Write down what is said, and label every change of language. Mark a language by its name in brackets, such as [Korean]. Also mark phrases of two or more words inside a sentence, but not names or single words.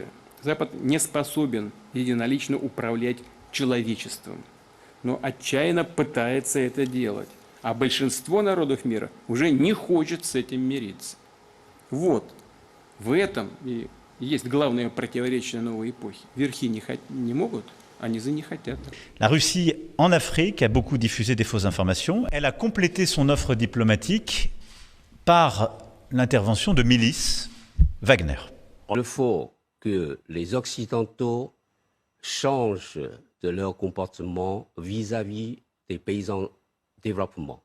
[Russian] Запад не способен единолично управлять человечеством, но отчаянно пытается это делать. А большинство народов мира уже не хочет с этим мириться. Вот, в этом и есть главное противоречие новой эпохи. Верхи не могут, а низы не хотят. [French] La Russie, en Afrique, a beaucoup diffusé des fausses informations. Elle a complété son offre diplomatique par l'intervention de milices Wagner. Il faut que les Occidentaux changent de leur comportement vis-à-vis des pays en développement.